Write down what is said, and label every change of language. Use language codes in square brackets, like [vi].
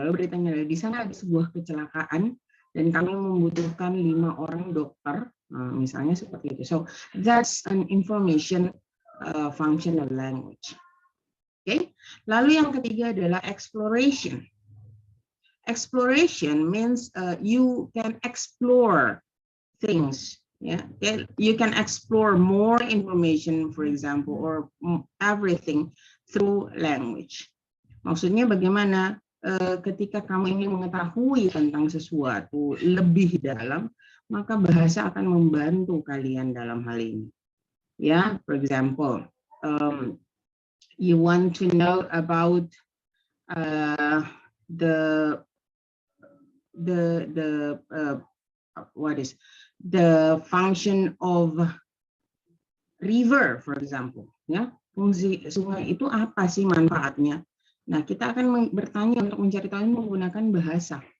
[id] Lalu beritanya adalah, di sana ada sebuah kecelakaan dan kami membutuhkan 5 orang dokter, misalnya seperti itu. [en] So that's an information function of language. Okay. [id] Lalu yang ketiga adalah exploration. [en] Exploration means you can explore things. Yeah, you can explore more information, for example, or everything through language. [id] Maksudnya bagaimana ketika kamu ingin mengetahui tentang sesuatu lebih dalam, maka bahasa akan membantu kalian dalam hal ini. [en] Ya, for example, you want to know about the function of river, for example. [id] Ya, fungsi sungai itu apa sih manfaatnya? Nah, kita akan bertanya untuk mencari tahu menggunakan bahasa.